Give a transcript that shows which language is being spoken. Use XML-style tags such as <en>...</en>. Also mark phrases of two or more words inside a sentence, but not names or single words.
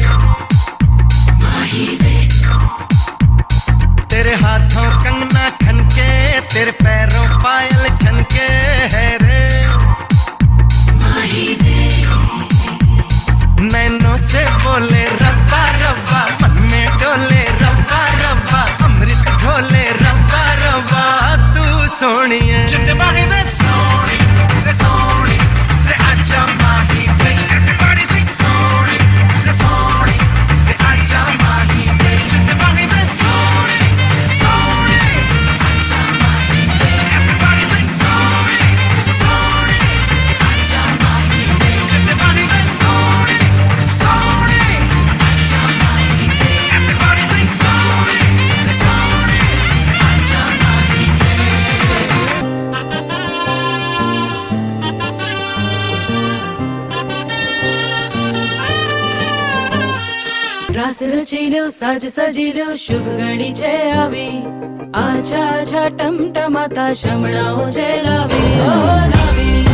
<hi>तेरे हाथों कंगना खनके तेरे पैरों पायल छनके है रे नैनों से बोले रब्बा रब्बा मन में डोले रब्बा रब्बा अमृत घोले रब्बा रब्बा तू सोनिए</hi> <pa>ਸੌਰੀ, ਲੈ ਅੱਛਾ ਮਾਹੀ ਵੇ.</pa> <en>Everybody sing</en> <pa>ਸੌਰੀ, ਲੈ ਸੌਰੀ, ਲੈ ਅੱਛਾ ਮਾਹੀ ਵੇ. ਜਿੱਤੇ ਮਾਹੀ ਵੇ. ਸੌਰੀ, ਸੌਰੀ, ਲੈ ਅੱਛਾ ਮਾਹੀ ਵੇ.</pa> <en>Everybody sing sorry, sorry,</en> <pa>ਲੈ ਅੱਛਾ ਮਾਹੀ ਵੇ. ਜਿੱਤੇ ਮਾਹੀ ਵੇ. ਸੌਰੀ, ਸੌਰੀ, ਲੈ ਅੱਛਾ ਮਾਹੀ ਵੇ.</pa> <en>Everybody sing sorry, sorry,</en> <pa>ਲੈ ਅੱਛਾ ਮਾਹੀ ਵੇ.</pa> <gu>રાસ રચીલો સાજ સજીલો શુભ ઘડી છે આવી આછા આછા ટમટમાતા શમણાઓ જે લાવી ઓ લાવી</gu>